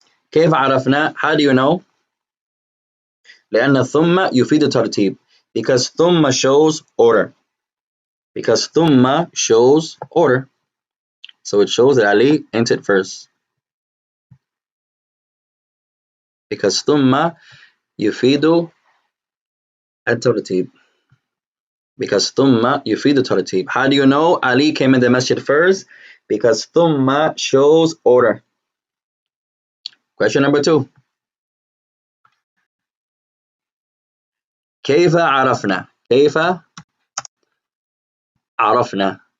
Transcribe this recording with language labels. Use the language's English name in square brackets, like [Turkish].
[Arabic] كيف عرفنا؟ [English] How do you know? [Arabic] لأن ثم يفيد الترتيب. [English] Because ثم shows order. Because ثم shows order. So it shows that Ali entered first. [Arabic] Because ثم يفيد الترتيب. Because ثم يفيد الترتيب. [English] How do you know Ali came in the masjid first? Because ثم shows order. Question number two. [Arabic] كيف عرفنا? كيف عرفنا?